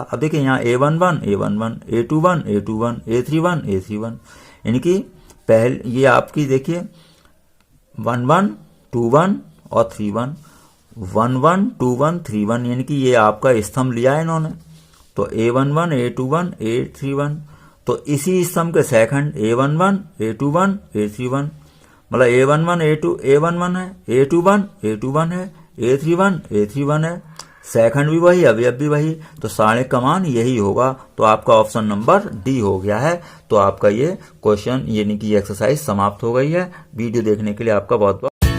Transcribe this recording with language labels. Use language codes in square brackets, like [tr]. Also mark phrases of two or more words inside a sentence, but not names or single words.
[hi] अब देखिए यहाँ A11 A11 A21 A21 A31 A31, इनकी पहले ये आपकी देखिए 11 21 और 31, 11 21 31, यानी कि ये आपका स्तंभ लिया है इन्होंने। तो A11 A21 A31, तो इसी स्तंभ के सेकंड A11 A21 A31, मतलब A11 A11 है, A21 A21 है, A31 A31 है, सेकंड भी वही, अवयव भी वही, तो सारणिक का मान यही होगा। तो आपका [en] option number D [hi] हो गया है। तो आपका ये क्वेश्चन यानी कि एक्सरसाइज समाप्त हो गई है। वीडियो देखने के लिए आपका बहुत बहुत